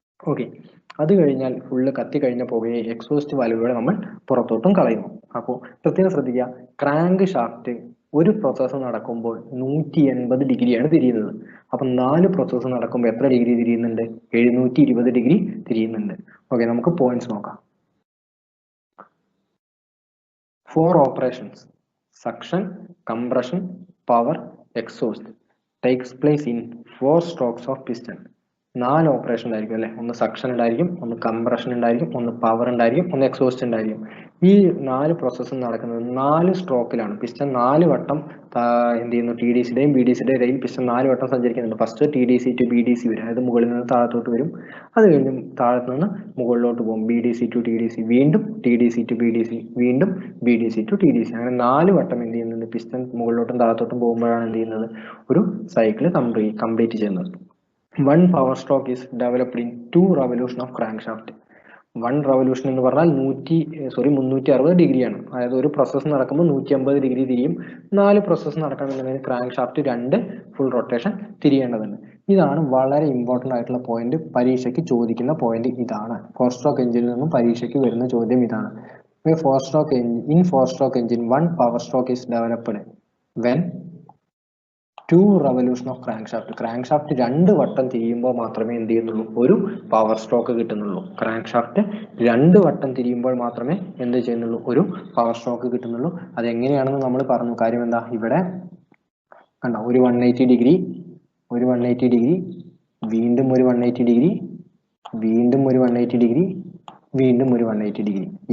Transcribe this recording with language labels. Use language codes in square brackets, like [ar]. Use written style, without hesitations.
[ml] Okay, അത് കഴിഞ്ഞാൽ full കത്തി കഴിഞ്ഞ പുകയെ എക്സോസ്റ്റ് വാൽവിലൂടെ നമ്മൾ പുറത്തോട്ടും കളയുന്നു. അപ്പോൾ പ്രത്യേകം ശ്രദ്ധിക്കുക, ക്രാങ്ക് ഷാഫ്റ്റ് ഒരു പ്രോസസ്സ് നടക്കുമ്പോൾ 180 ഡിഗ്രിയാണ് തിരിയുന്നത്. അപ്പം 4 പ്രോസസ്സ് നടക്കുമ്പോൾ എത്ര ഡിഗ്രി തിരിയുന്നുണ്ട്, 720 ഡിഗ്രി തിരിയുന്നുണ്ട്. ഓക്കെ, നമുക്ക് പോയിന്റ്സ് നോക്കാം. [en] 4 operations: suction, compression, power, exhaust takes place in 4 strokes of piston. [ml] 4 operation ഉണ്ടായിരിക്കും അല്ലെ, ഒന്ന് സക്ഷൻ ഉണ്ടായിരിക്കും, ഒന്ന് കംപ്രഷൻ ഉണ്ടായിരിക്കും, ഒന്ന് പവർ ഉണ്ടായിരിക്കും, ഒന്ന് എക്സോസ്റ്റ് ഉണ്ടായിരിക്കും. ഈ 4 പ്രോസസ്സും നടക്കുന്നത് 4 സ്ട്രോക്കിലാണ്. പിസ്റ്റൺ 4 വട്ടം എന്ത് ചെയ്യുന്നു, ടി ഡി സിയുടെയും ബി ഡി സിയുടെ ഇടയിൽ പിസ്റ്റൺ 4 വട്ടം സഞ്ചരിക്കുന്നുണ്ട്. First T D C to B D C വരും, അതായത് മുകളിൽ നിന്ന് താഴത്തോട്ട് വരും. അത് കഴിഞ്ഞ് താഴത്ത് നിന്ന് മുകളിലോട്ട് പോകും, B D C to T D C, വീണ്ടും T D C to B D C, വീണ്ടും B D C to T D C. അങ്ങനെ 4 വട്ടം എന്ത് ചെയ്യുന്നുണ്ട്, പിസ്റ്റൺ മുകളിലോട്ടും താഴത്തോട്ടും പോകുമ്പോഴാണ് എന്ത് ചെയ്യുന്നത്, ഒരു സൈക്കിൾ കംപ്ലീറ്റ് ചെയ്യുന്നത്. [en] 1 power stroke is developed in 2 revolution of crankshaft. [ml] 1 revolution എന്ന് പറഞ്ഞാൽ 360 ഡിഗ്രിയാണ്. അതായത് ഒരു പ്രോസസ്സ് നടക്കുമ്പോൾ 150 ഡിഗ്രി തിരിയും. 4 process നടക്കണമെന്നുണ്ടെങ്കിൽ crank shaft 2 full rotation തിരിയേണ്ടതുണ്ട്. ഇതാണ് വളരെ ഇമ്പോർട്ടൻ്റ് ആയിട്ടുള്ള പോയിന്റ്, പരീക്ഷയ്ക്ക് ചോദിക്കുന്ന പോയിന്റ് ഇതാണ്. 4 സ്ട്രോക്ക് എഞ്ചിനിൽ നിന്നും പരീക്ഷയ്ക്ക് വരുന്ന ചോദ്യം ഇതാണ്. [en] 4 stroke engine 1 power stroke is developed when 2 revolution of crankshaft. [ml] Crankshaft 2 വട്ടം തിരിയുമ്പോൾ മാത്രമേ എന്ത് ചെയ്യുന്നുള്ളൂ, ഒരു പവർ സ്ട്രോക്ക് കിട്ടുന്നുള്ളൂ. ക്രാങ്ക്ഷാഫ്റ്റ് 2 വട്ടം തിരിയുമ്പോൾ മാത്രമേ എന്ത് ചെയ്യുന്നുള്ളൂ, ഒരു പവർ സ്ട്രോക്ക് കിട്ടുന്നുള്ളൂ. അതെങ്ങനെയാണെന്ന് നമ്മൾ പറഞ്ഞു. കാര്യം എന്താ, ഇവിടെ കണ്ടോ, ഒരു 180 ഡിഗ്രി, ഒരു 180 ഡിഗ്രി, വീണ്ടും ഒരു 180 ഡിഗ്രി, വീണ്ടും ഒരു 180 ഡിഗ്രി, വീണ്ടും ഒരു 180 ഡിഗ്രി.